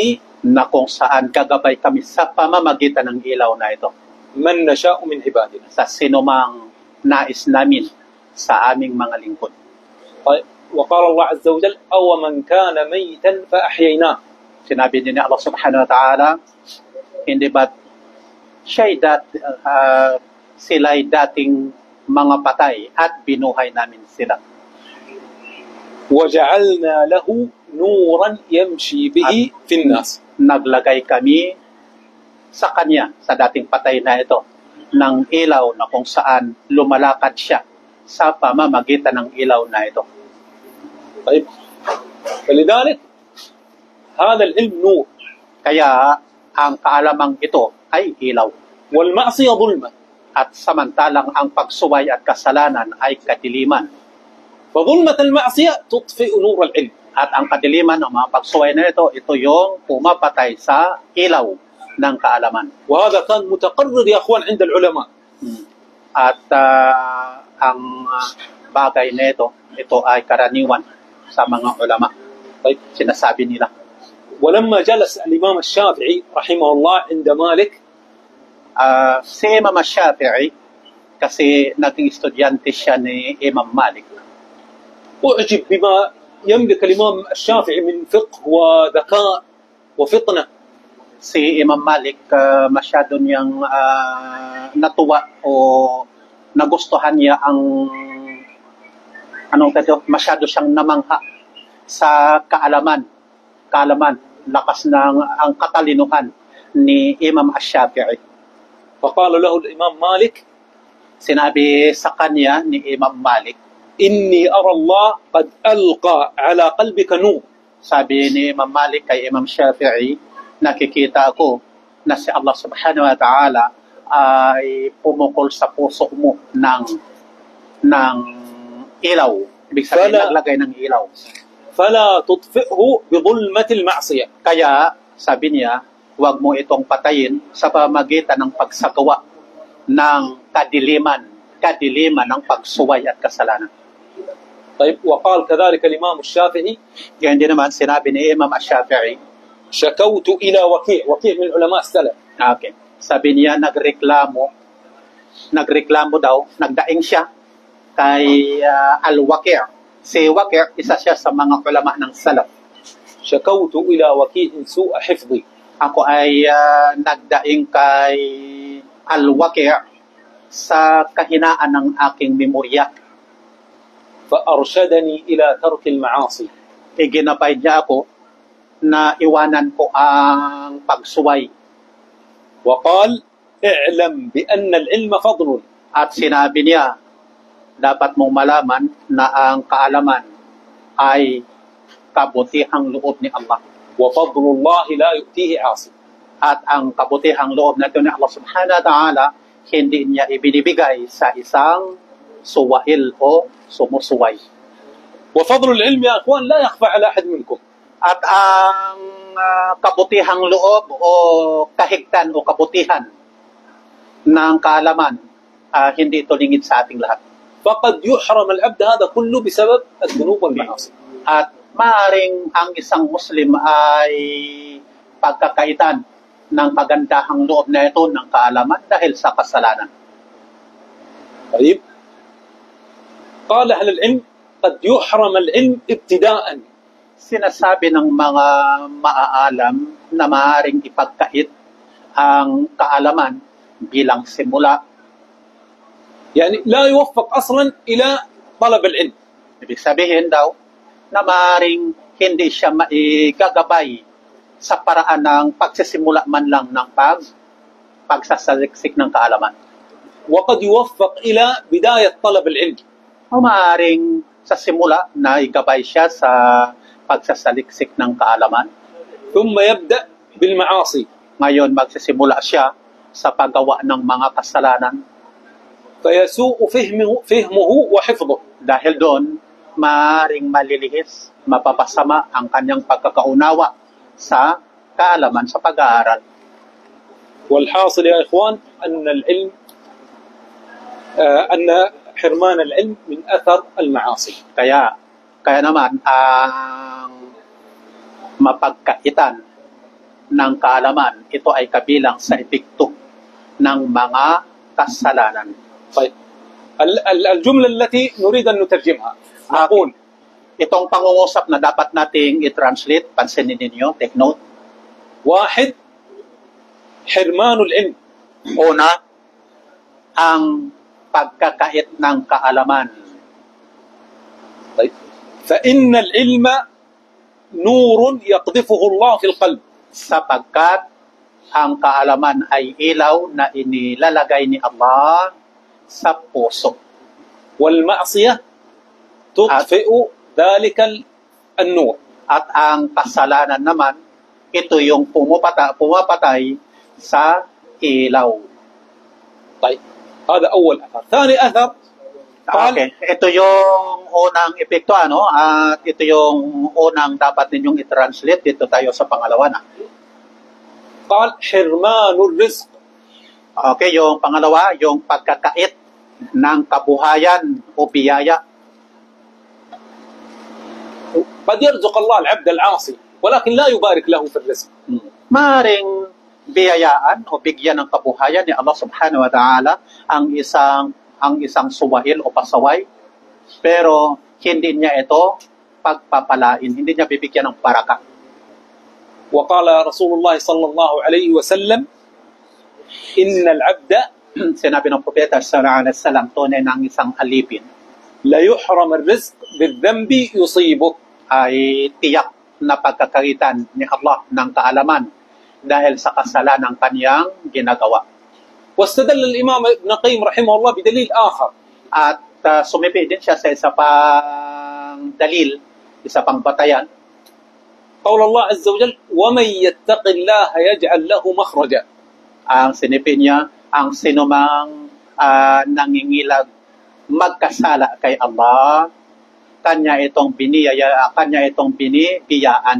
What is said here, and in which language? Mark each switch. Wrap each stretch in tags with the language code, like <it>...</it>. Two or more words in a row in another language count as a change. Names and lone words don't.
<tl>Na kung saan gagabay kami sa pamamagitan ng ilaw na ito.</tl> <ar>من نشاء من عبادنا.</ar> <tl>Sa sinumang nais namin sa aming mga lingkod.</tl> <ar>طيب وقال الله عز وجل: أو من كان ميتا فأحييناه.</ar> <tl>Sinabi din ni Allah</tl> <ar>سبحانه وتعالى,</ar> <tl>hindi ba sila'y dating mga patay at binuhay namin sila.</tl> <ar>وجعلنا له نورا يمشي به في الناس.</ar> <tl>Naglagay kami sa kanya, sa dating patay na ito, ng ilaw na kung saan lumalakad siya sa pamamagitan ng ilaw na ito.</tl> <ar>طيب فلذلك هذا العلم نور.</ar> <tl>Kaya ang kaalamang ito ay ilaw.</tl> <ar>والمعصية ظلمة.</ar> <tl>At samantalang ang pagsuway at kasalanan ay kadiliman.</tl> <ar>فظلمة المعصية تطفئ نور العلم.</ar> <tl>At ang kadiliman ng mga pagsuway na ito yung pumapatay sa ilaw ng kaalaman.</tl> <ar>وهذا كان متقرر يا أخوان عند العلماء.</ar> <tl>At ang bagay na ito ay karaniwan sa mga ulama.</tl> <ar>طيب</ar> <tl>Sinasabi nila.</tl> <ar>ولما جلس الإمام الشافعي رحمه الله عند مالك.</ar> <tl>Si Imam Shafi'i, kasi naging estudyante siya ni Imam Malik.</tl> <ar>أعجب بما يملك الإمام الشافعي من فقه وذكاء وفطنة.</ar> <tl>Si Imam Malik, masyado niyang natuwa o nagustuhan niya ang masyado siyang namangha sa kaalaman, lakas ng ang katalinuhan ni Imam Ash-Shafi'i.</tl> <ar>فقال له الإمام مالك</ar> <tl>Sinabi sa kanya ni Imam Malik,</tl> <ar>إني أرى الله قد ألقى على قلبك نور.</ar> <tl>sabi ni Imam Malik kay Imam Shafi'i, nakikita ko na si Allah</tl> <ar>سبحانه وتعالى</ar> <tl>ay pumukol sa puso mo ng ilaw. Ibig sabihin, naglagay ng ilaw.</tl> <ar>فلا تطفئه بظلمة المعصية.</ar> <tl>Kaya, sabi niya, huwag mo itong patayin sa pamagitan ng pagsagawa ng kadiliman ng pagsuway at kasalanan.</tl> <ar>طيب وقال كذلك الإمام الشافعي</ar> <tl>Ganyan din naman, sinabi ni Imam Ash-Shafi'i,</tl> <ar>شكوت إلى وكيع من علماء السلف.</ar> <tl>okay, sabi niya, nagreklamo daw, nagdaing siya kay Al-Waqi'. Si Waqi', isa siya sa mga ulama ng salaf.</tl> <ar>شكوت إلى وكيع سوء حفظي.</ar> <tl>Ako ay nagdaing kay Al-Waqi' sa kahinaan ng aking memorya.</tl> <ar>فأرشدني إلى ترك المعاصي.</ar> <tl>Iginabay niya ako na iwanan ko ang pagsuway.</tl> <ar>وقال اعلم بأن العلم فضل.</ar> <tl>At sinabi niya, dapat mong malaman na ang kaalaman ay kabutihang loob ni Allah.</tl> <ar>وفضل الله لا يؤتيه عاصي.</ar> <tl>At ang kabutihang loob na ito ni Allah</tl> <ar>سبحانه وتعالى,</ar> <tl>hindi niya ibinibigay sa isang suwail o sumusuway.</tl> <ar>وفضل العلم يا أخوان لا يخفى على أحد منكم.</ar> <tl>At ang kabutihang loob o kahigtan o kabutihan ng kaalaman, hindi ito lingid sa ating lahat.</tl> <ar>فقد يحرم العبد هذا كله بسبب الذنوب والمعاصي.</ar> <tl>At maaring ang isang Muslim ay pagkakaitan ng kagandahang loob na ito ng kaalaman dahil sa kasalanan.</tl> <ar>طيب قال أهل العلم قد يحرم العلم ابتداء.</ar> <tl>Sinasabi ng mga maaalam na maaaring ipagkait ang kaalaman bilang simula.</tl> <ar>يعني لا يوفق أصلا إلى طلب العلم.</ar> <tl>Ibig sabihin daw na maaaring hindi siya maigagabay sa paraan ng pagsisimula man lang ng pagsasaliksik ng kaalaman.</tl> <ar>وقد يوفق إلى بداية طلب العلم.</ar> <tl>O maaaring sa simula na igabay siya sa pagsasaliksik ng kaalaman.</tl> <ar>ثم يبدأ بالمعاصي.</ar> <tl>Ngayon magsisimula siya sa paggawa ng mga kasalanan.</tl> <ar>فيسوء فهمه وحفظه.</ar> <tl>Dahil doon, maaaring malilihis, mapapasama ang kanyang pagkakaunawa sa kaalaman sa pag-aaral.</tl> <ar>والحاصل يا إخوان أن حرمان العلم من أثر المعاصي.</ar> <tl>Kaya naman, ang mapagkaitan ng kaalaman, ito ay kabilang sa epekto ng mga kasalanan.</tl> <ar>طيب الجملة التي نريد أن نترجمها نقول</ar> <tl>itong pangungusap na dapat nating i-translate, pansinin ninyo,</tl> <en>take note.</en> <ar>واحد حرمان العلم.</ar> <tl>Una, ang pagkakait ng kaalaman.</tl> <ar>طيب فإن العلم نور يقذفه الله في القلب.</ar> <tl>Sapagkat ang kaalaman ay ilaw na inilalagay ni Allah sa puso.</tl> <ar>والمعصية تطفئ ذلك النور.</ar> <tl>At ang kasalanan naman, ito yung pumapatay sa ilaw.</tl> <ar>طيب هذا أول أثر. ثاني أثر قال</ar> <tl>Okay. Ito yung unang epekto, at ito yung unang dapat ninyong i-translate. Dito tayo sa pangalawa na.</tl> <ar>قال حرمان الرزق.</ar> <tl>Okay, yung pangalawa, yung pagkakait ng kabuhayan o biyaya.</tl> <ar>قد يرزق الله العبد العاصي ولكن لا يبارك له في الرزق.</ar> <tl>Maring biyayaan o bigyan ng kabuhayan ni Allah</tl> <ar>سبحانه وتعالى</ar> <tl>ang isang ang isang suwahil o pasaway, pero hindi niya ito pagpapalain, hindi niya bibigyan ng baraka.</tl> <ar>وقال رسول الله صلى الله عليه وسلم إن العبد</ar> <tl>Sinabi ng propeta</tl> <ar>صلى الله عليه وسلم,</ar> <tl>tunay ng isang alipin</tl> <ar>لا يحرم الرزق بالذنب يصيبه</ar> <tl>ay tiyak na pagkakagitan ni Allah ng kaalaman dahil sa kasalanang kaniyang ginagawa.</tl> <ar>واستدل الإمام ابن القيم رحمه الله بدليل آخر</ar> <tl>At sumipi din siya sa isa pang dalil, isa pang batayan.</tl> <ar>قول الله عز وجل ومن يتق الله يجعل له مخرجا.</ar> <tl>Ang sinipi niya, ang sinumang nangingilag magkasala kay Allah, kanya itong binibiyaan.</tl>